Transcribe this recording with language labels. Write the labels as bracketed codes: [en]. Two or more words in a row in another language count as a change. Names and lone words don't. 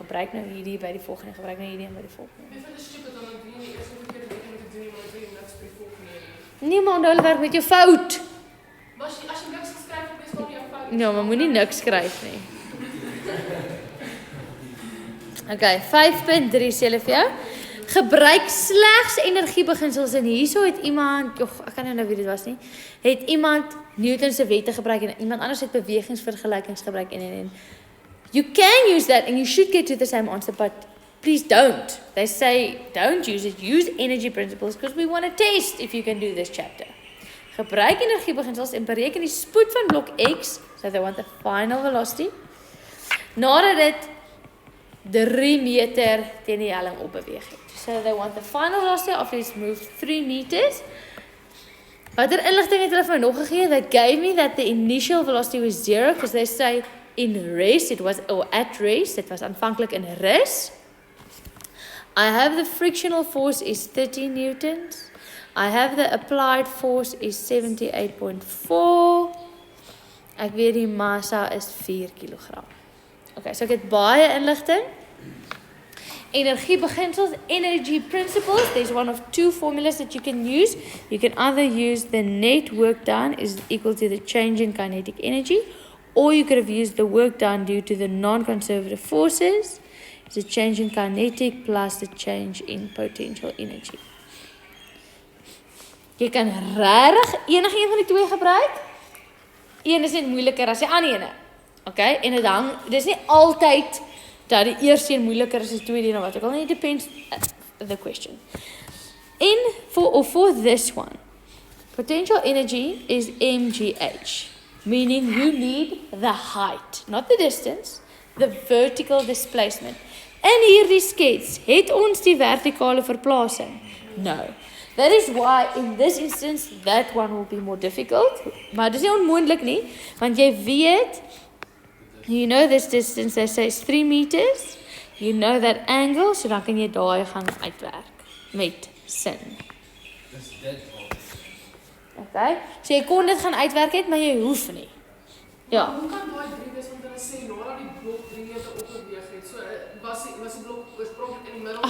[af] Gebruik nou hierdie by die volgende, gebruik nou hierdie en by die volgende. Wie van die stupid dan doen jy eers om 'n keer net met die doen maar jy niks by die volgende nie. Nee, maar hulle werk met jou fout. Maar as jy niks geskryf het, is daar jou fout. Ja, maar moenie niks skryf nie. Okay, 5.3 sê hulle vir jou. Gebruik slegs energiebeginsels en hierso het iemand, ek kan nou weet dit was nie, het iemand Newton se wette gebruik en iemand anders het bewegingsvergelykings gebruik en you can use that [en] and you should get to the same answer, but please don't. They say don't use it, use energy principles because we want to test if you can do this chapter. [af] Gebruik energiebeginsels en bereken die spoed van blok X, [en] so they want the final velocity, [af] nadat dit 3 meter teen die helling opbeweeg het. [en] So they want the final velocity after it's moved 3 meters. [af] Watter inligting het hulle vir my nog gegee? [en] They gave me that the initial velocity was 0 because they say in rest it was, or at rest, it was [af] aanvanklik in rus. [en] I have the frictional force is 30 newtons. I have the applied force is 78.4. [af] Ek weet die massa is 4 kilogram. [en] Okay, so [af] ek het baie inligting. Energiebeginsels, [en] energy principles. There's one of 2 formulas that you can use. You can either use the net work done is equal to the change in kinetic energy, or you could have used the work done due to the non-conservative forces. It's a change in kinetic plus the change in potential energy. [af] Jy kan regtig enige een van die 2 gebruik. Een is net moeiliker as die ander ene. Okay? En dit hang, dis nie altyd dat die eerste een moeiliker is as die tweede een of wat ook al. [en] It depends the question. For this one, potential energy is mgh, meaning you need the height, not the distance, the vertical displacement. [af] In hierdie skets, het ons die vertikale verplasing? [en] No. That is why in this instance, that one will be more difficult. [af] Maar dis nie onmoontlik nie, want jy weet, [en] you know this distance, they say is 3 meters. You know that angle, so [af] dan kan jy daai gaan uitwerk met sin. Dis dit al. Okay? So jy kon dit gaan uitwerk het, maar jy hoef nie. Ja. Hoe kan daai 3 wees want hulle sê nadat die blok 3 meter opbeweeg het. So was die blok oorspronklik in die middel.